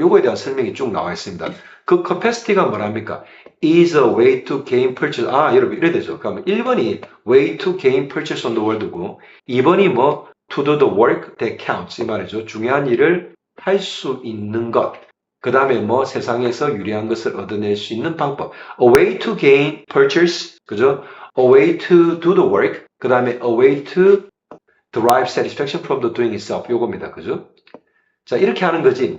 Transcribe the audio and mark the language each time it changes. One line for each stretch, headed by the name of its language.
Korean: 요거에 대한 설명이 쭉 나와 있습니다. 그 capacity가 뭐랍니까?
English: is a way to gain purchase.
Korean: 아, 여러분, 이래 되죠. 그러면 1번이
English: way to gain purchase on the world
Korean: 고, 2번이 뭐,
English: to do the work that counts.
Korean: 이 말이죠. 중요한 일을 할 수 있는 것. 그 다음에 뭐, 세상에서 유리한 것을 얻어낼 수 있는 방법.
English: A way to gain purchase.
Korean: 그죠?
English: A way to do the work.
Korean: 그 다음에
English: a way to derive satisfaction from the doing itself.
Korean: 요겁니다. 그죠? 자, 이렇게 하는 거지.